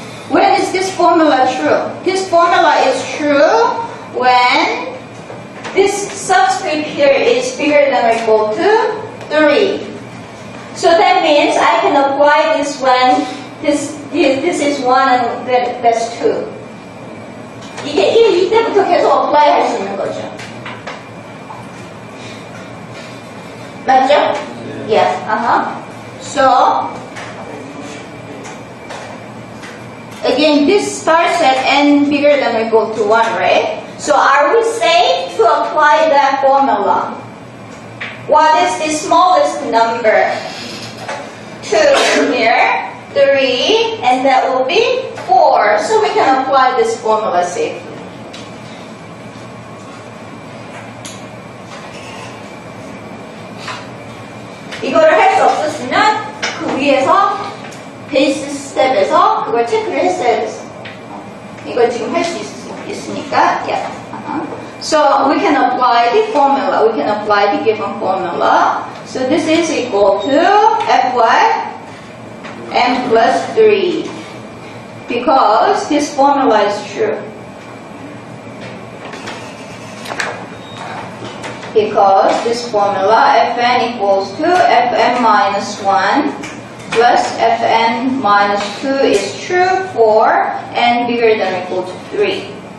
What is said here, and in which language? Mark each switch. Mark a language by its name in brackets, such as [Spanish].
[English] When is this formula true? This formula is true when this subscript here is bigger than or equal to 3. So that means I can apply this when this is 1 and that's 2. [Korean] 이때부터 계속 apply 할 수 있는 거죠. 맞죠? Yes. [English] So again, this starts at n bigger than or equal to 1, right? So are we safe to apply that formula? What is the smallest number? 2 here, 3, and that will be 4. So we can apply this formula safely. [Korean] 이거를 할 수 없었으면 그 위에서 베이스 스텝에서 그걸 체크를 했어야 됐어. 이걸 지금 할 수 있으니까, yeah. [English] So we can apply the formula. We can apply the given formula. So this is equal to f what? n plus 3. Because this formula is true. Because this formula fn equals to fn minus 1 plus fn minus 2 is true for n bigger than or equal to 3.